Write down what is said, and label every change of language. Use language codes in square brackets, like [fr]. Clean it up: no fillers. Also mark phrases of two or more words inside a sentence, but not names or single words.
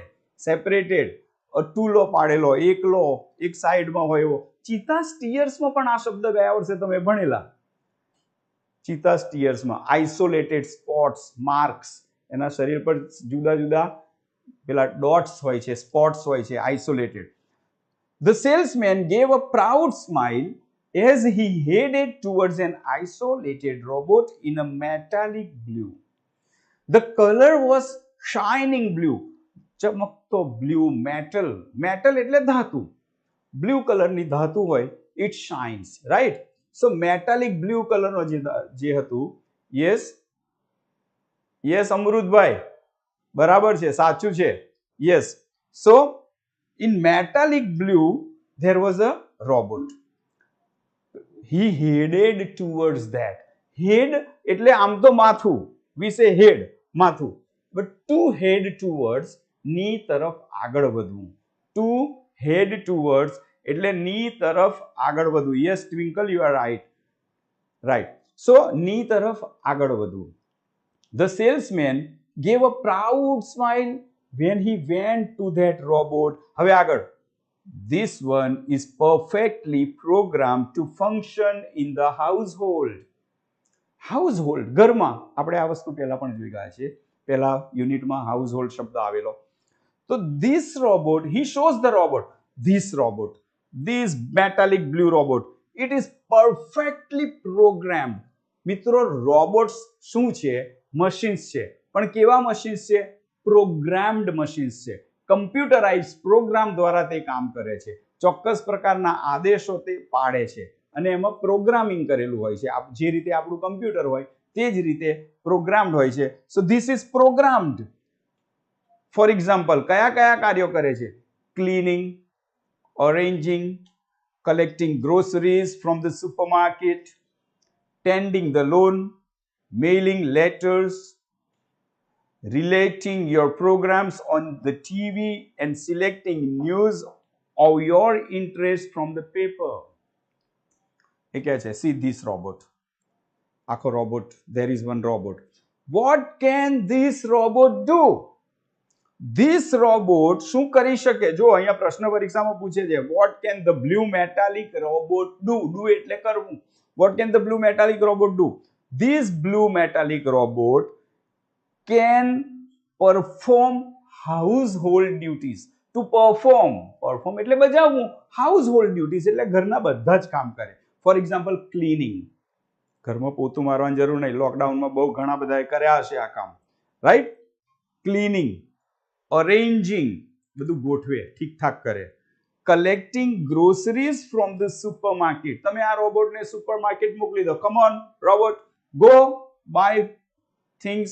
[gu] સેપરેટેડ, અટુલો પાડેલો, એકલો, એક સાઈડમાં હોય એવો. ચિતા સ્ટીયર્સમાં પણ આ શબ્દ ગયા વર્ષે તમે ભણેલા. ચિતા સ્ટીયર્સમાં [en] isolated spots, marks, [gu] એના શરીર પર જુદા જુદા પેલા ડોટ્સ હોય છે, સ્પોટ્સ હોય છે. આઇસોલેટેડ. [en] The salesman gave a proud smile as he headed towards an isolated robot in a metallic blue. The color was shining blue. [gu] ચમકતો બ્લુ. મેટલ, મેટલ એટલે ધાતુ. બ્લુ કલરની ધાતુ હોય, [en] it shines, right? so metallic blue [gu] કલરનો જે હતું. [en] yes, yes [gu] અમૃતભાઈ, બરાબર છે, સાચું છે. યસ. [en] સો in metallic blue there was a robot. he headed towards that. Head [gu] એટલે આમ તો માથું, [en] we say head, માથું, but to head towards, [gu] ની તરફ આગળ વધવું. [en] To head towards [gu] એટલે ની તરફ આગળ વધવું. [en] Yes, Twinkle, you are right. Right. So, [gu] ની તરફ આગળ વધવું. [en] The salesman gave a proud smile when he went to that robot. [gu] હવે આગળ. [en] This one is perfectly programmed to function in the household. Household, [gu] ઘરમાં. આપણે આ વસ્તુ પહેલા પણ જોઈ ગયા છે. પહેલા યુનિટમાં household શબ્દ આવેલો. [en] તો this robot, he shows the robot. This metallic blue robot, it is perfectly programmed. [gu] મિત્રો, રોબોટ્સ શું છે? મશીન્સ છે. પણ કેવા મશીન્સ છે? [en] programmed machines [gu] છે. [en] computerised program [gu] દ્વારા તે કામ કરે છે. ચોક્કસ પ્રકારના આદેશો તે પાડે છે અને એમાં પ્રોગ્રામિંગ કરેલું હોય છે. જે રીતે આપણું કમ્પ્યુટર હોય તે જ રીતે પ્રોગ્રામ્ડ હોય છે. [en] So this is programmed. For example, [gu] કયા કયા કાર્યો કરે છે? [en] ક્લીનિંગ, arranging, collecting groceries from the supermarket, tending the lawn, mailing letters, relating your programs on the TV and selecting news of your interest from the paper. [gu] એ કહે છે, [en] see this robot. આખો robot, there is one robot. What can this robot do? This robot [gu] શું કરી શકે? જો અહીંયા પ્રશ્ન પરીક્ષામાં પૂછે છે, [en] what can the blue metallic robot do? [gu] Do એટલે કરવું. [en] What can the blue metallic robot do? This blue metallic robot can perform household duties. To perform [gu] એટલે બજાવવું. [en] Household duties [gu] એટલે ઘરના બધા જ કામ કરે. [en] For example, cleaning. [gu] ઘરમાં પોતું મારવાની જરૂર નહીં. લોકડાઉનમાં બહુ ઘણા બધાએ કર્યા હશે આ કામ. રાઈટ? [en] cleaning, arranging, [gu] બધું ગોઠવે, ઠીકઠાક કરે. [en] Collecting groceries from the supermarket. [gu] તમે આ રોબોટને સુપરમાર્કેટ મોકલી દો. [en] come on robot, go buy things.